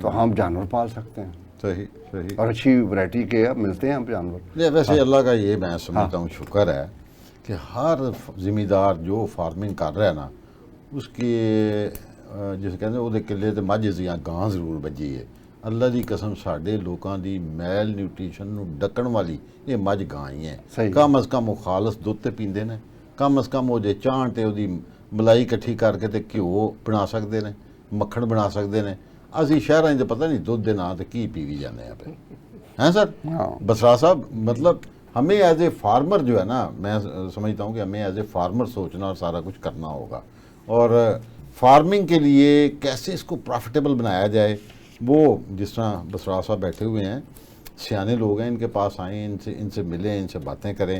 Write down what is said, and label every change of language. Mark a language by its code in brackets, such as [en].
[hi] तो हम जानवर पाल सकते हैं। सही सही। और अच्छी वैरायटी के मिलते हैं हम जानवर। ये वैसे अल्लाह का ये मैं समझता हूँ शुक्र है कि हर ज़िम्मेदार जो फार्मिंग कर रहा है ना, उसके जिस कहते [pa] ਉਹਦੇ ਕਿੱਲੇ ਤੇ ਮੱਝ ਜਾਂ ਗਾਂ ਜ਼ਰੂਰ ਵੱਜੀ ਹੈ। ਅੱਲਾ ਦੀ ਕਸਮ ਸਾਡੇ ਲੋਕਾਂ ਦੀ ਮੈਲ ਨਿਊਟ੍ਰੀਸ਼ਨ ਨੂੰ ਡੱਕਣ ਵਾਲੀ ਇਹ ਮੱਝ ਗਾਂ ਹੀ ਹੈ। ਕਮ ਅਜ਼ ਕਮ ਉਹ ਖਾਲਸ ਦੁੱਧ ਤੇ ਪੀਂਦੇ ਨੇ, ਕਮ ਅਜ਼ ਕਮ ਉਹ ਜੇ ਚਾਹਣ ਤੇ ਉਹਦੀ ਮਲਾਈ ਇਕੱਠੀ ਕਰਕੇ ਤੇ ਘਿਓ ਬਣਾ ਸਕਦੇ ਨੇ, ਮੱਖਣ ਬਣਾ ਸਕਦੇ ਨੇ। ਅਸੀਂ ਸ਼ਹਿਰਾਂ 'ਚ ਪਤਾ ਨਹੀਂ ਦੁੱਧ ਦੇ ਨਾਂ ਤੇ ਕੀ ਪੀ ਵੀ ਜਾਂਦੇ ਆ ਪਏ [hi] हैं सर। बसरा साहब, मतलब हमें [en] as a farmer [hi] जो है ना, मैं समझता हूँ कि हमें एज ए फार्मर सोचना और सारा कुछ करना होगा, और फार्मिंग के लिए कैसे इसको प्रॉफिटेबल बनाया जाए। वो जिस तरह बसरा साहब बैठे हुए हैं, सियाने लोग हैं, इनके पास आएँ, इनसे मिलें, इनसे बातें करें।